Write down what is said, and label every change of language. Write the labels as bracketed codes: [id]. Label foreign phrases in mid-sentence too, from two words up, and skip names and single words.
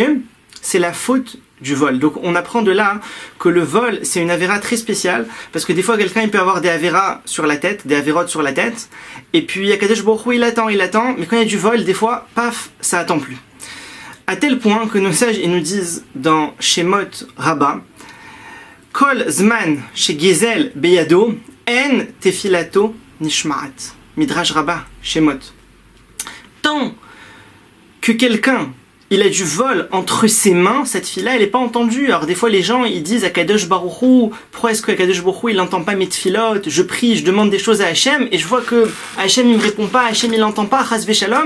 [fr] C'est la faute du vol. Donc on apprend de là que le vol, c'est une avéra très spéciale, parce que des fois quelqu'un il peut avoir des avéras sur la tête, des avérotes sur la tête, et puis Akadosh Baruch Hu, il attend, mais quand il y a du vol, des fois, paf, ça attend plus. À tel point que nos sages, ils nous disent dans Shemot Rabbah, [he] כל זמן שגזל בידו אין תפילתו נשמעת. [fr] Midrash Rabbah, Shemot. Tant que quelqu'un, il a du vol entre ses mains, cette fille-là, elle n'est pas entendue. Alors des fois les gens, ils disent à Kadosh Baruch Hu, pourquoi est-ce que Kadosh Baruch Hu, il n'entend pas mes tfilotes? Je prie, je demande des choses à Hachem, et je vois que Hachem, il me répond pas, Hachem, il n'entend pas, [he] חס ושלום.